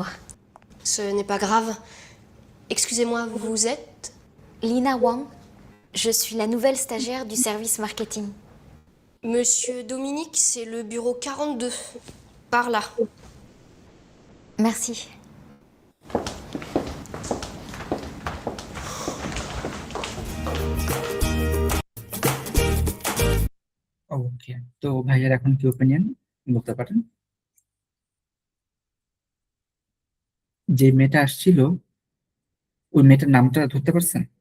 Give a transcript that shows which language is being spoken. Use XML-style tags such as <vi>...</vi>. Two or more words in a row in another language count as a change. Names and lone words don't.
<fr>Ce n'est pas grave. Excusez-moi, vous êtes? Lina Wang. Je suis la nouvelle stagiaire du service marketing. Monsieur Dominique, c'est le bureau 42. Par là. Merci.</fr> <bn>ওকে, তো ভাইয়ের এখন কি ওপিনিয়ন বলতে পারেন? যে মেয়েটা আসছিল, ওই মেয়েটার নামটা ধরতে পারছেন?</bn>